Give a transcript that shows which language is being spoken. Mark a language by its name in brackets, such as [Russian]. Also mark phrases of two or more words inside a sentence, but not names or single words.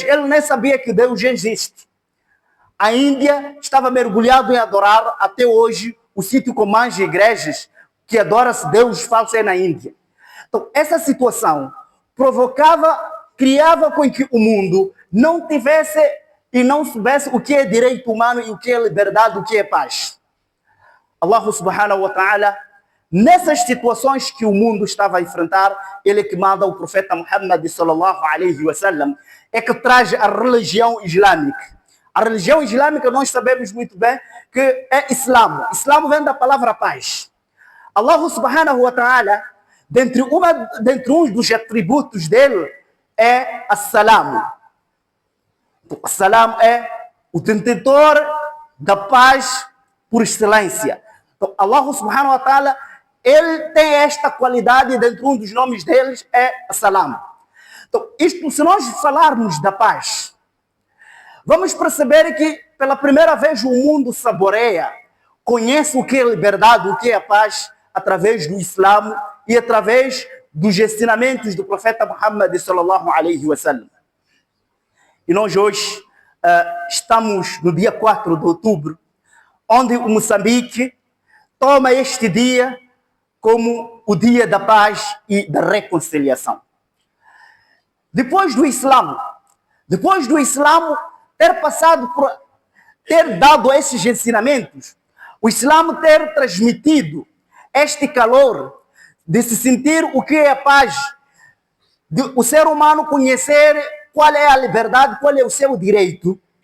[Portuguese] Ele nem sabia que Deus existe. A Índia estava mergulhado em adorar, até hoje, o sítio com mais igrejas que adora-se Deus falso é na Índia. Então, essa situação criava com que o mundo não tivesse e não soubesse o que é direito humano e o que é liberdade, o que é paz. [Arabic] الله سبحانه وتعالى, [Portuguese] nessas situações que o mundo estava a enfrentar, ele que manda o profeta Muhammad [Arabic] صلى الله عليه وسلم, [Portuguese] é que traz a religião islâmica. A religião islâmica nós sabemos muito bem que é Islamo. Islamo vem da palavra paz. [Arabic] الله سبحانه وتعالى, [Portuguese] dentre um dos atributos dele, é as-salam. As-salam é o detentor da paz por excelência. Então, [Arabic] الله سبحانه وتعالى, [Portuguese] ele tem esta qualidade, dentro um dos nomes deles é as-salam. Então, isto, se nós falarmos da paz, vamos perceber que pela primeira vez o mundo saboreia, conhece o que é liberdade, o que é a paz, através do Islamo e através dos ensinamentos do profeta Muhammad [Arabic] صلى الله عليه وسلم. [Portuguese] E nós hoje estamos no dia 4 de outubro, onde o Moçambique toma este dia como o dia da paz e da reconciliação. Depois do Islamo ter dado esses ensinamentos, o Islamo ter transmitido este calor de se sentir o que é a paz, de o ser humano conhecer qual é a liberdade, qual é o seu direito.